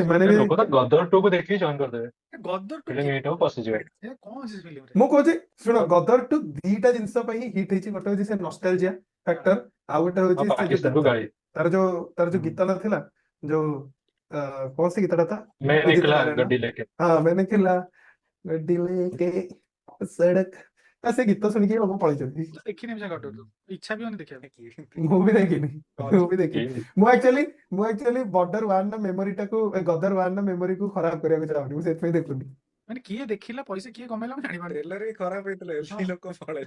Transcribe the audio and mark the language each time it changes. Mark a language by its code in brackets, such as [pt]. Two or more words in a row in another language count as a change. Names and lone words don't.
[or] ସେମାନେ ବି ଲୋକ ତ ଗଦର ଟୁ କୁ ଦେଖିକି ଜଏନ୍ କରିଦେବେ। ଗଦର ଟୁ [en] film hit [or] ହବ ପଶିଯିବେ। କଣ ଅଛି ଫିଲ୍ମରେ? ମୁଁ କହୁଛି ଶୁଣ, ଗଦର ଟୁ ଦିଟା ଜିନିଷ ପାଇଁ ହିଟ୍ ହେଇଛି, ଗୋଟେ ହଉଛି ସେ [en] nostalgia factor, [or] ଆଉ ଗୋଟେ ଆଉ ହଉଛି ସେ ଯୋଉ ପାକିସ୍ତାନକୁ ଡେଥ। ଗାଳି। ତାର ଯୋଉ ଗୀତ ନଥିଲା, ଯୋଉ କଣ ସେ ଗୀତଟା था, [hi] मैं [or] ଉଦିତ [hi] निकला [or] ନାରାୟଣ। [hi] गड्डी लेके। ହଁ मैंने खिला गड्डी लेके सड़क, [or] ସେ ଗୀତ ଶୁଣିକି ଲୋକ ପଳେଇଛନ୍ତି। ଦେଖିନି ସେ ଗଦର ଟୁ, ଇଚ୍ଛା ବି ହଉନି ଦେଖିବାକୁ। ମୁଁ ବି ଦେଖିନି, ମୁଁ ବି ଦେଖିନି। ମୁଁ ଆକ୍ଚୁଆଲି ବର୍ଡର ୱାନ୍ ର ମେମୋରିଟାକୁ, ଗଦର ୱାନ୍ ର ମେମୋରିକୁ ଖରାପ କରିବାକୁ ଚାହୁଁନି, ମୁଁ ସେଥିପାଇଁ ଦେଖୁନି। ମାନେ କିଏ ଦେଖିଲା, ପଇସା କିଏ କମେଇଲା ମୁଁ ଜାଣିପାରୁନି। ଟ୍ରେଲର ବି ଖରାପ ହେଇଥିଲା, ଏମିତି ଲୋକ ପଳେଇଲେ।